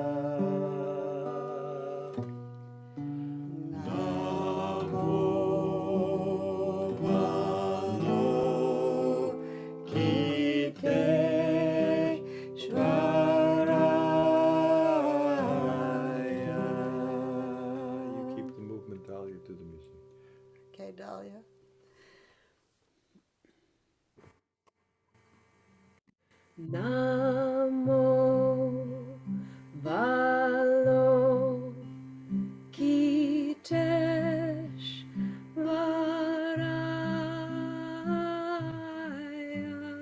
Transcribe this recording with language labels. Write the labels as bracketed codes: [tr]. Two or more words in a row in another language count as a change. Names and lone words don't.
[sa] Namo Valo Kiteshvaraya. [en] You keep the movement, Dahlia, to the music. Okay, Dahlia. [sa] Namo Valo Kiteshvaraya.